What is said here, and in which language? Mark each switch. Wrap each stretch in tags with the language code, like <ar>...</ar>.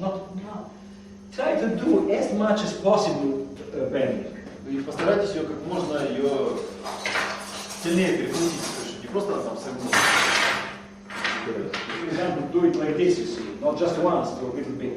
<en>Not try to do as much as possible bending.</en> <ru>И постарайтесь ее как можно ее сильнее перекрутить, то есть не просто там согнуть.</ru> <en>For example, do it like this, you see, not just once, do a little bit,</en>